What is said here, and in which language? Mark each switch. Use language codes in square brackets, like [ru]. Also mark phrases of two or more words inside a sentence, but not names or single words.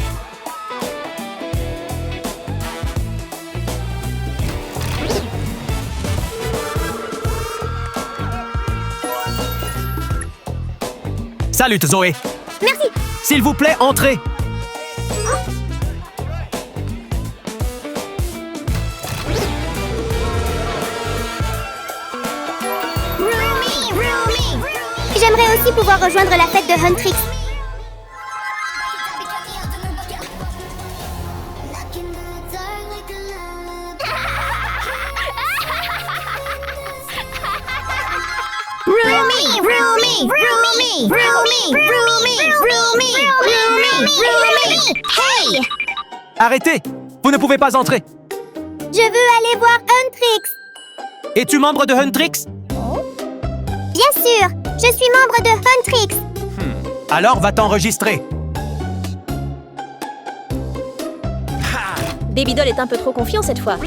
[fr] Salut Zoé. Merci. S'il vous plaît, entrez. Rumi, Rumi. J'aimerais aussi pouvoir rejoindre la fête de Huntrix. Rumi, Rumi, Rumi, Rumi, Rumi, Rumi, Rumi, Rumi. Hey! Arrêtez. Vous ne pouvez pas entrer. Je veux aller voir Huntrix. Es-tu membre de Huntrix? Bien sûr, je suis membre de Huntrix. Alors va t'enregistrer. Baby Doll est un peu trop confiant cette fois.